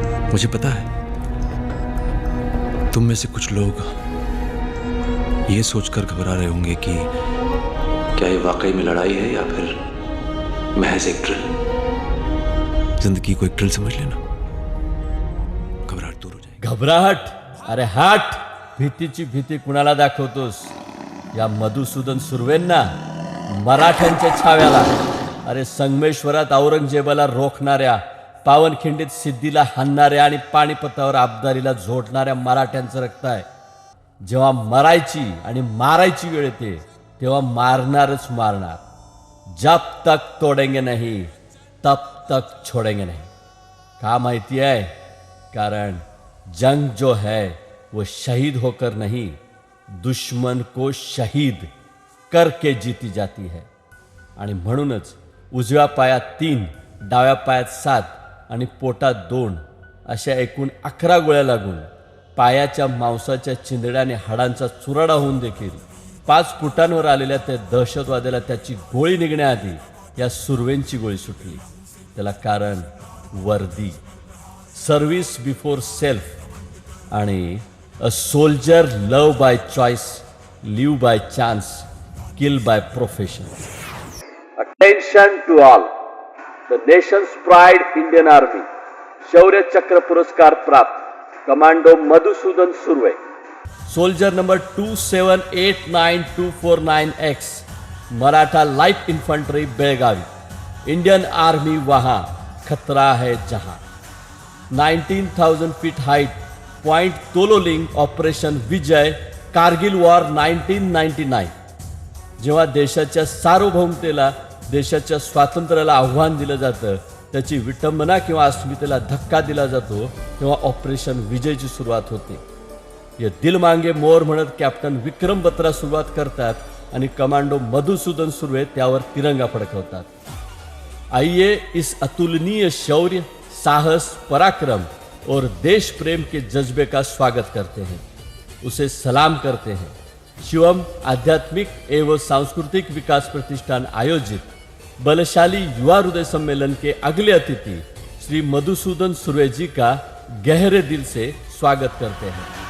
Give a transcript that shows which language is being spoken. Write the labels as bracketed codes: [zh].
[hi] मुझे पता है तुम में से कुछ लोग ये सोचकर घबरा रहे होंगे कि क्या ये वाकई में लड़ाई है या फिर महज एक ड्रिल। जिंदगी को एक ड्रिल समझ लेना, घबराहट दूर हो जाएगी। घबराहट? [mr] अरे हट, भीतीची भीती कुणाला दाखवतोस? या मधुसूदन सुर्वेंना, मराठ्यांच्या छाव्याला, अरे संगमेश्वरात औरंगजेबाला रोखणाऱ्या, पावनखिंडीत सिद्धीला हाणणाऱ्या आणि पाणीपतावर अब्दालीला झोडणाऱ्या मराठ्यांचं रक्त आहे. जेव्हा मरायची आणि मारायची वेळ येते तेव्हा मारणारच मारणार. [hi] जब तक तोडेंगे नहीं तब तक छोडेंगे नहीं. [mr] का माहिती आहे? कारण [hi] जंग जो है वो शहीद होकर नहीं, दुश्मन को शहीद करके जीती जाती है. [mr] आणि म्हणूनच उजव्या पायात 3, डाव्या पायात 7 आणि पोटात 2 अशा एकूण 11 गोळ्या लागून पायाच्या मांसाच्या चिंधड्याने हाडांचा चुराडा होऊन देखील 5 फुटांवर आलेल्या त्या दहशतवाद्याला त्याची गोळी निघण्याआधी या सुर्वेंची गोळी सुटली. त्याला कारण वर्दी, [en] service before self [mr] आणि [en] A soldier love by choice, live by chance, kill by profession. Attention to all. The nation's pride Indian Army Shaurya Chakra पुरस्कार प्राप्त commando Madhusudan Surve. Soldier number 27892449X, Maratha light infantry, Belagavi. Indian Army [hi] वहाँ, खतरा है जहाँ. [en] 19,000 feet height, point Tololing, operation Vijay, Kargil war 1999. [mr] जेव्हा देशाच्या सार्वभौमतेला, देशाच्या स्वातंत्र्याला आव्हान दिलं जातं, त्याची विटंबना किंवा अस्मितेला धक्का दिला जातो, तेव्हा ऑपरेशन विजयची सुरुवात होते. [hi] ये दिल मांगे मोर [mr] म्हणत कॅप्टन विक्रम बत्रा सुरुवात करतात आणि कमांडो मधुसूदन सुर्वे त्यावर तिरंगा फडकवतात. [hi] आइए इस अतुलनीय शौर्य, साहस, पराक्रम और देश प्रेम के जज्बे का स्वागत करते हैं, उसे सलाम करते हैं. शिवम आध्यात्मिक एवं सांस्कृतिक विकास प्रतिष्ठान आयोजित बलशाली युवा हृदय सम्मेलन के अगले अतिथि श्री मधुसूदन सुर्वे जी का गहरे दिल से स्वागत करते हैं.